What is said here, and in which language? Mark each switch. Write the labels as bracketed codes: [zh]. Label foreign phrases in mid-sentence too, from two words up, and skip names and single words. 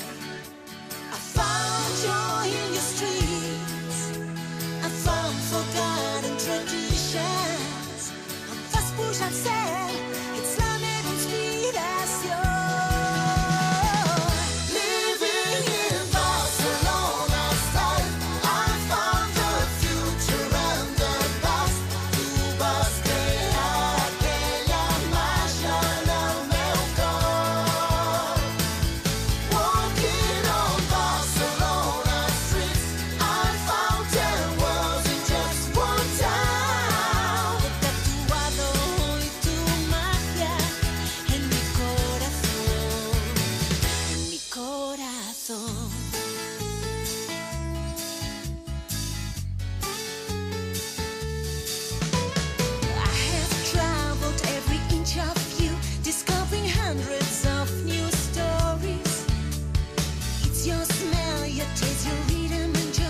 [en] I found joy in your streets, I found forgotten traditions. On fast push and sail, it's [fr] la même inspiration. [en] Living in Barcelona style, I found the future and the past. [ca] Tu vas crear aquella màgia en el meu cor. [en] Walking on Barcelona streets, I found 10 worlds in just one town. [es] He tatuado hoy tu magia en mi corazón, en mi corazón. [en] I have traveled every inch of you, discovering hundreds of new stories. It's your smell, your taste, your rhythm and joy.